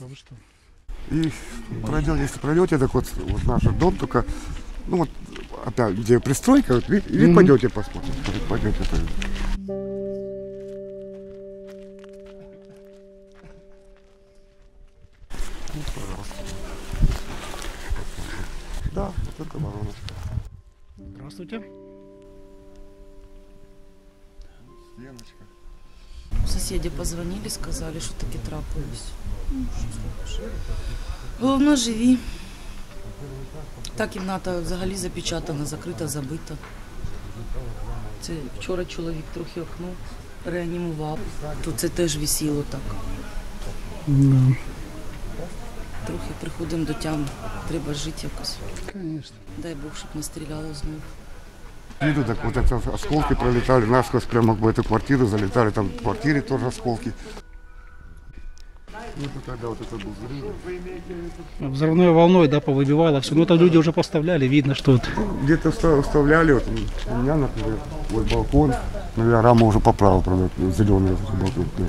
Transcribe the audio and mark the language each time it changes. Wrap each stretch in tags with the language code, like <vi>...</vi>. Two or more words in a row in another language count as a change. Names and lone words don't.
<ru>И если пройдете, так вот наш дом, только, ну вот, опять, где пристройка, вот, и пойдете посмотрите. Пойдете. Вот, пожалуйста. Да, вот это Воронеж. Здравствуйте. Стеночка.</ru> <uk>Сусіди позвонили, сказали, що таки трапилось. Головне, живі. Та кімната взагалі запечатана, закрита, забита. Це вчора чоловік трохи окно реанімував. Тут це теж висіло так. Трохи приходимо до тями. Треба жити якось. Конечно. Дай Бог, щоб не стріляло знову.</uk> <ru>Виду, так вот это осколки пролетали, насквозь прямо в эту квартиру залетали, там в квартире тоже осколки. Ну, когда вот это был взрыв. Взрывной волной, да, повыбивало все. Ну, это люди уже поставляли, видно, что вот. Где-то вставляли, вот у меня, например, вот балкон, но я раму уже поправил, правда, зеленый балкон.</ru>